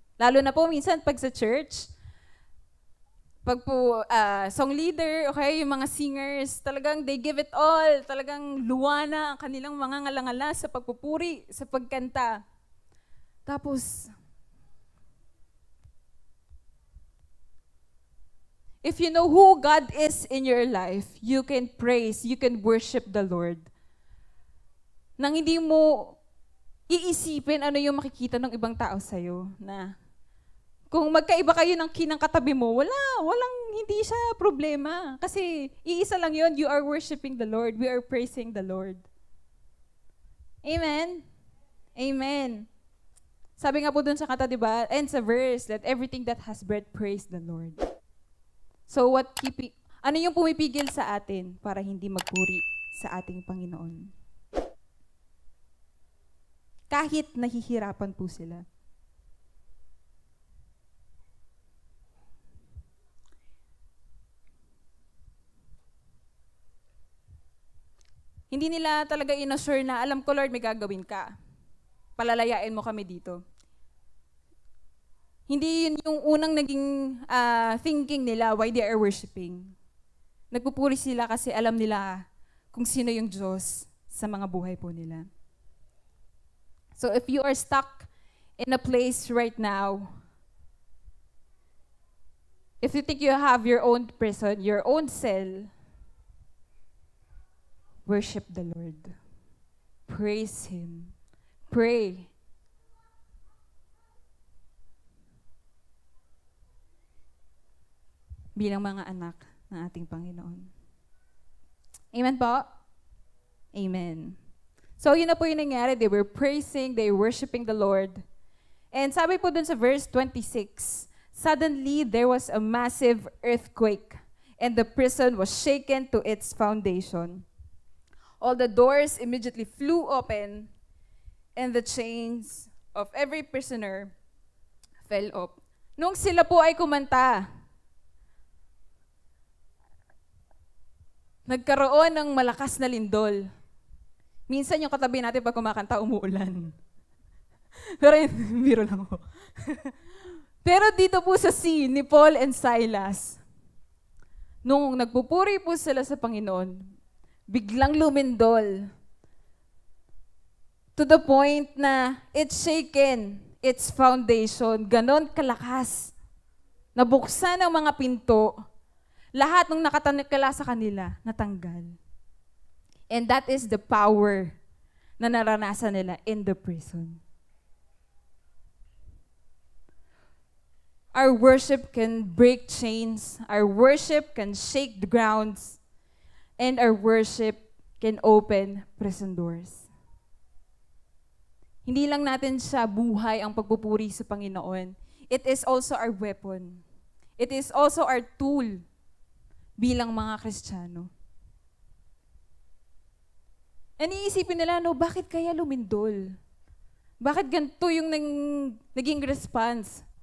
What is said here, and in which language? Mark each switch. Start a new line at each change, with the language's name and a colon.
Filipino: Lalo na po minsan pag sa church, pag po song leader, okay, yung mga singers, talagang
English: they give it all,
Filipino: talagang luwana ang kanilang mga ngalangala sa pagpupuri, sa pagkanta.
English: Tapos, if you know who God is in your life, you can praise, you can worship the Lord.
Filipino: Nang hindi mo iisipin ano yung makikita ng ibang tao sa'yo. Na kung magkaiba kayo ng katabi mo, hindi siya problema. Kasi iisa lang yun,
English: you are worshiping the Lord. We are praising the Lord.
Filipino: Amen? Amen. Sabi nga po dun sa kata, diba? And sa verse,
English: let everything that has breath praise the Lord.
Filipino: So ano yung pumipigil sa atin para hindi magpuri sa ating Panginoon? Kahit nahihirapan po sila. Hindi nila talaga inassure na, alam ko Lord, may gagawin ka. Palalayain mo kami dito. Hindi yun yung unang naging thinking nila
English: why they are worshiping.
Filipino: Nagpupuri sila kasi alam nila kung sino yung Diyos sa mga buhay po nila.
English: So if you are stuck in a place right now, if you think you have your own prison, your own cell, worship the Lord. Praise Him. Pray.
Filipino: Bilang mga anak ng ating Panginoon. Amen po?
English: Amen. So
Filipino: yun na po yung nangyari.
English: They were praising, they were worshiping the Lord. And
Filipino: sabi po dun sa
English: verse 26, suddenly there was a massive earthquake, and the prison was shaken to its foundation. All the doors immediately flew open, and the chains of every prisoner fell off.
Filipino: Nung sila po ay kumanta, nagkaroon ng malakas na lindol. Minsan yung katabi natin pag kumakanta, umuulan. Pero biro lang ako. Pero dito po sa scene ni Paul and Silas, nung nagpupuri po sila sa Panginoon, biglang lumindol.
English: To the point na it's shaken, its foundation,
Filipino: ganon kalakas. Nabuksan ang mga pinto, lahat ng nakatanakala sa kanila, natanggal.
English: And that is the power
Filipino: na naranasan nila
English: in the prison. Our worship can break chains, our worship can shake the grounds, and our worship can open prison doors.
Filipino: Hindi lang natin siya buhay ang pagpupuri sa Panginoon.
English: It is also our weapon. It is also our tool
Filipino: bilang mga Kristiyano. Iniisipin nila, no, bakit kaya lumindol? Bakit ganito yung naging response?